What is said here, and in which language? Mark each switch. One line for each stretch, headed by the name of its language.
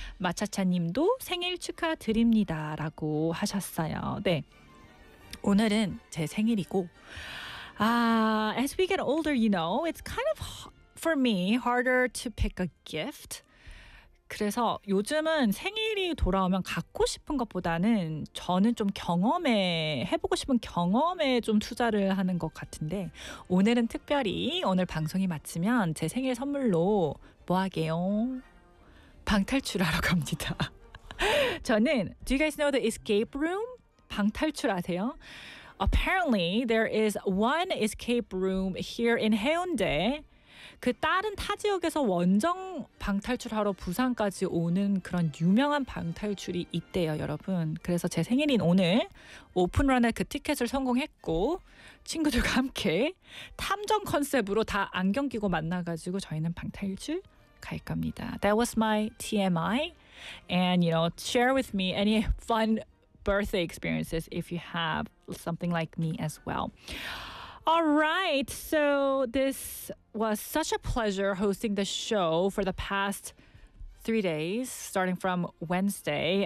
Korean: 마차차님도 생일 축하드립니다. 라고 하셨어요. 네. 오늘은 제 생일이고,
English: as we get older, you know, it's kind of, for me, harder to pick a gift.
Korean: 그래서 요즘은 생일이 돌아오면 갖고 싶은 것보다는 저는 좀 경험에, 해보고 싶은 경험에 좀 투자를 하는 것 같은데 오늘은 특별히 오늘 방송이 마치면 제 생일 선물로 뭐 하게요? 방탈출하러 갑니다. 저는,
English: do you guys know the escape room?
Korean: 방탈출 아세요?
English: Apparently, there is one escape room here in Haeundae.
Korean: 그 다른 타 지역에서 원정 방탈출하러 부산까지 오는 그런 유명한 방탈출이 있대요, 여러분. 그래서 제 생일인 오늘 오픈런에 그 티켓을 성공했고 친구들과 함께 탐정 컨셉으로 다 안경 끼고 만나가지고 저희는 방탈출 갈 겁니다.
English: That was my TMI. And, you know, share with me any fun birthday experiences if you have something like me as well. All right, so this was such a pleasure hosting the show for the past 3 days, starting from Wednesday.